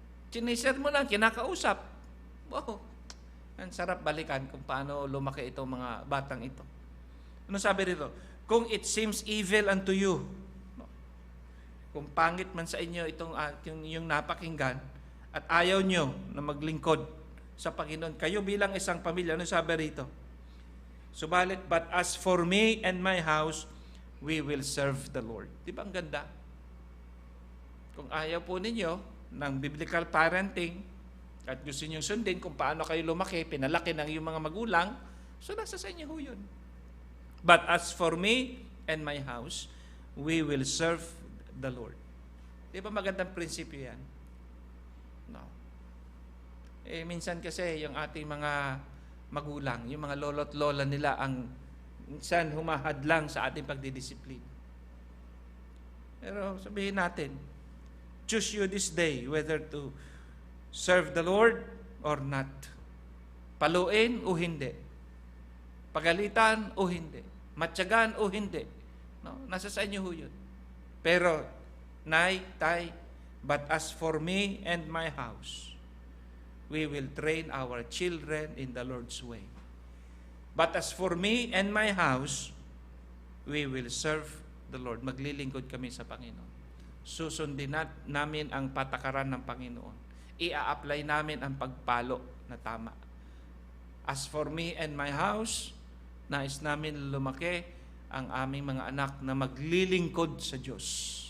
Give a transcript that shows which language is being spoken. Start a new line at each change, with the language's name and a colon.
Filipino: Chiniser mo lang, kinakausap. Wow, ang sarap balikan kung paano lumaki itong mga batang ito. Ano sabi rito? Kung
English: it seems evil unto you,
Filipino: kung pangit man sa inyo itong yung napakinggan at ayaw nyo na maglingkod sa Panginoon, kayo bilang isang pamilya, ano sabi rito?
English: Subalit, but as for me and my house, we will serve the Lord.
Filipino: Di ba ang ganda? Kung ayaw po ninyo ng biblical parenting at gusto niyo sundin kung paano kayo lumaki, pinalaki ng iyong mga magulang, so nasa sa inyo ho yun.
English: But as for me and my house, we will serve the Lord.
Filipino: Di ba magandang prinsipyo yan? No. Minsan kasi yung ating mga magulang, yung mga lolo't lola nila ang minsan humahadlang sa ating pagdidisiplina. Pero sabihin natin,
English: choose you this day whether to serve the Lord or not.
Filipino: Paluin o hindi. Pagalitan o hindi. Matyagan o hindi. No? Nasa sa inyo ho yun. Pero, nay, tay,
English: but as for me and my house, we will train our children in the Lord's way. But as for me and my house, we will serve the Lord.
Filipino: Maglilingkod kami sa Panginoon. Susundin namin ang patakaran ng Panginoon. Ia-apply namin ang pagpalo na tama.
English: As for me and my house,
Filipino: nais namin lumaki ang aming mga anak na maglilingkod sa Diyos.